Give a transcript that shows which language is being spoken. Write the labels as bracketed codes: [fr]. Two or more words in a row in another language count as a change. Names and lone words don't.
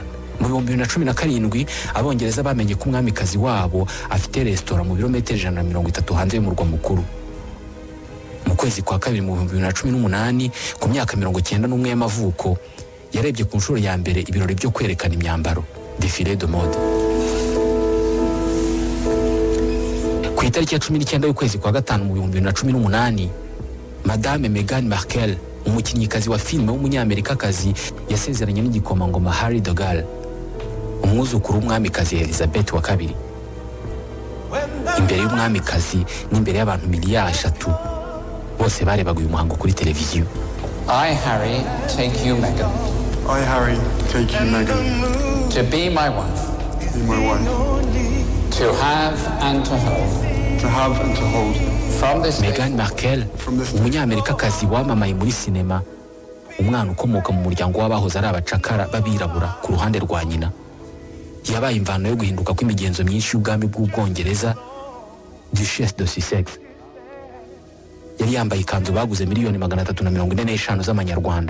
[rw] Mu 2017 Abongereza bamenye ko umwamikazi wabo afite resitora mu birometero 130 hanze y'umurwa mukuru. Mu kwezi kwa kabiri mu 2018 ku myaka 91 y'amavuko yarebye ku nshuro ya mbere ibirori byo kwerekana imyambaro, [fr] défilé de mode. [rw] Ku itariki ya 19 y'ukwezi kwa gatanu mu 2018 Madame Meghan Markle, umukinnyikazi wa filime w'umunyamerikakazi, yasezeranye n'igikomangoma Harry de Gaulle, umwuzukuru w'umwamikazi Elizabeth wa kabiri. Imbere y'umwamikazi n'imbere y'abantu 3 miliyari bose barebaga uyu muhango kuri televiziyo. [en] I, Harry, take you, Meghan. I, Harry, take you, Meghan, To be my wife. be my wife, To have and to hold. to have and to hold. From this day Meghan Markle, [rw] umunyamerikakazi wamamaye muri sinema, umwana ukomoka mu muryango w'abahoze ari abacakara b'abirabura ku ruhande rwa nyina. Yabaye imvano yo guhinduka kw'imigenzo myinshi y'ubwami bw'Ubwongereza, [fr] Duchesse de Sussex. [rw] Yari yambaye ikanzu baguze $345 z'amanyarwanda.